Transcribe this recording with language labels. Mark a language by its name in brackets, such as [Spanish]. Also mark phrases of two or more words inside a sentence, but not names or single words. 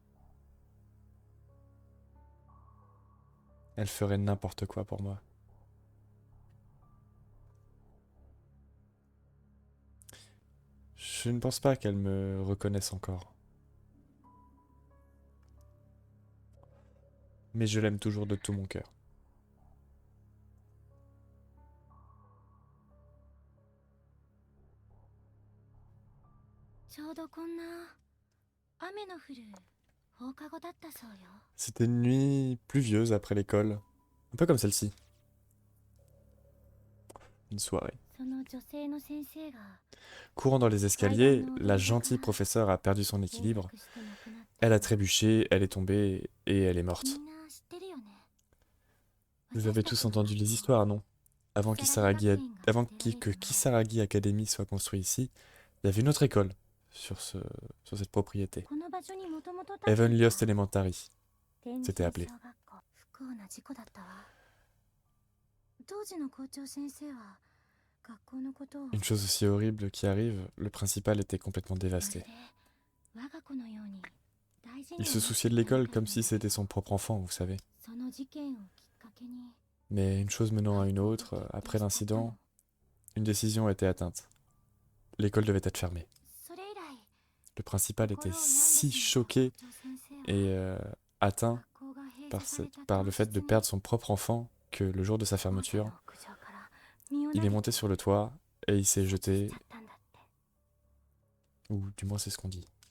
[French] Elle ferait n'importe quoi pour moi. Je ne pense pas qu'elle me reconnaisse encore. Mais je l'aime toujours de tout mon cœur. [Japanese] ちょうどこんな雨の降る放課後だったそうよ。 [French] C'était une nuit pluvieuse après l'école. Un peu comme celle-ci. Une soirée. [Japanese] その女性の先生が [French] Courant dans les escaliers, la gentille professeure a perdu son équilibre. Elle a trébuché, elle est tombée et elle est morte. vous avez tous entendu les histoires, non? Avant que Kisaragi Academy soit construit ici, il y avait une autre école sur cette propriété. Heavenly Elementary, c'était appelé. [Japanese] みんな知ってるよね。不幸な事故だったわ。当時の校長先生は学校のことを [French] Une chose aussi horrible qui arrive, le principal était complètement dévasté. Il se souciait de l'école comme si c'était son propre enfant, vous savez. [Japanese] まるで我が子のように大事に思っていて、その事件をきっかけに [French] Mais une chose menant à une autre, après [Japanese] 学校を決定したの。 [French] l'incident, une décision a été atteinte. L'école devait être fermée. Le principal était si choqué et atteint par le fait de perdre son propre enfant que le jour de sa fermeture, il est monté sur le toit et il s'est jeté, ou du moins c'est ce qu'on dit.